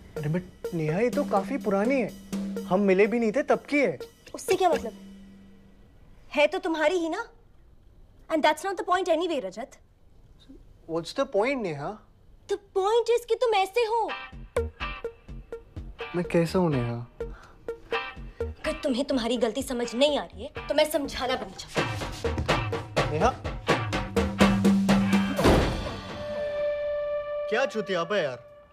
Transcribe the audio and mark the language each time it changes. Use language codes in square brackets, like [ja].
[hi] अरे बट नेहा, ये तो काफी पुरानी है, हम मिले भी नहीं थे तब की है। उससे क्या मतलब? है तो तुम्हारी ही ना। [en] And that's not the point anyway, Rajat. What's the point, Neha? The point is [hi] कि तुम ऐसे हो। मैं कैसा हूँ नेहा? अगर तुम्हें तुम्हारी गलती समझ नहीं आ रही है तो मैं समझाना भी नहीं चाहती। नेहा, क्या चुतियापा है यार?